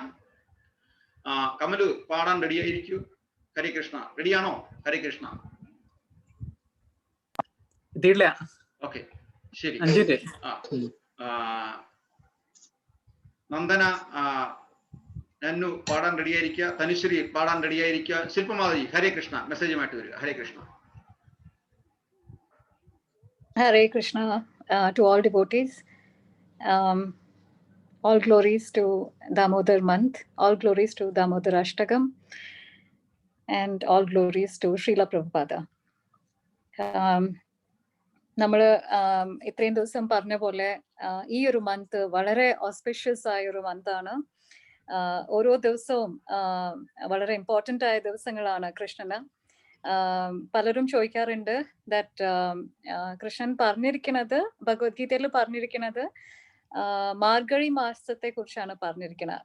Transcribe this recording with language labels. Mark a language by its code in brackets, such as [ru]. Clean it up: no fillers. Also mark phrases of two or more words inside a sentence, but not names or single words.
[ml] കമലു പാടാൻ റെഡിയായിരിക്കൂ. ഹരേ കൃഷ്ണ. റെഡിയാണോ? ഹരേ കൃഷ്ണ. ഓക്കെ, ശരി. നന്ദന, നന്നു പാടാൻ റെഡിയായിരിക്കുക. തനുശ്രീ പാടാൻ റെഡിയായിരിക്കുക. ശില്പമാധവി ഹരേ കൃഷ്ണ മെസ്സേജുമായിട്ട് വരിക. ഹരേ കൃഷ്ണ. [en] Hare Krishna to all devotees. All glories to Damodar month. All glories to Damodar Ashtakam. And all glories to Srila Prabhupada. [ml] നമ്മൾ ഇത്രയും ദിവസം പറഞ്ഞ പോലെ ഈ ഒരു മന്ത് വളരെ ഓസ്പിഷ്യസ് ആയ ഒരു മന്താണ്. ഓരോ ദിവസവും വളരെ ഇമ്പോർട്ടൻ്റ് ആയ ദിവസങ്ങളാണ് കൃഷ്ണന്. പലരും ചോദിക്കാറുണ്ട് ദാറ്റ് കൃഷ്ണൻ പറഞ്ഞിരിക്കുന്നത്, ഭഗവത്ഗീതയിൽ പറഞ്ഞിരിക്കുന്നത് മാർഗഴി മാസത്തെ കുറിച്ചാണ് പറഞ്ഞിരിക്കുന്നത്.